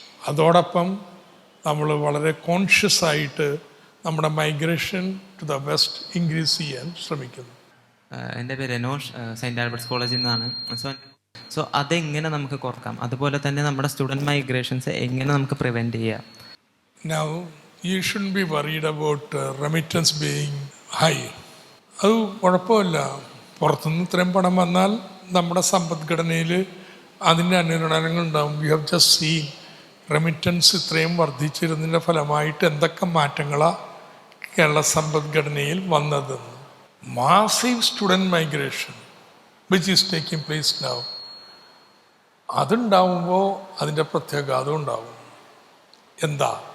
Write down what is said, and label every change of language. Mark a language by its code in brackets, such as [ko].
[ml] അതോടൊപ്പം നമ്മൾ വളരെ കോൺഷ്യസ് ആയിട്ട് നമ്മുടെ migration to the west increase ചെയ്യാൻ ശ്രമിക്കുന്നു. എൻ്റെ പേര് എനോഷ്, സെൻറ്റ് ആൽബർട്ട്സ് കോളേജിൽ നിന്നാണ്. സോ അതെങ്ങനെ നമുക്ക് കുറക്കാം, അതുപോലെ തന്നെ നമ്മുടെ സ്റ്റുഡൻറ്റ് മൈഗ്രേഷൻസ് എങ്ങനെ നമുക്ക് പ്രിവെൻറ്റ് ചെയ്യാം? [en] Now, you shouldn't be worried about remittance being high. [ml] അത് കുഴപ്പമില്ല. പുറത്തുനിന്ന് ഇത്രയും പണം വന്നാൽ നമ്മുടെ സമ്പദ്ഘടനയിൽ അതിൻ്റെ അനുരണനങ്ങൾ ഉണ്ടാവും. [en] we have just seen remittance [ml] ഇത്രയും വർദ്ധിച്ചിരുന്നതിൻ്റെ ഫലമായിട്ട് എന്തൊക്കെ മാറ്റങ്ങളാണ് കേരള സമ്പദ്ഘടനയിൽ വന്നതെന്ന്. [en] massive student migration which is taking place now, [ml] അതുണ്ടാവുമ്പോൾ അതിൻ്റെ പ്രത്യാഘാതം ഉണ്ടാവും. എന്താ?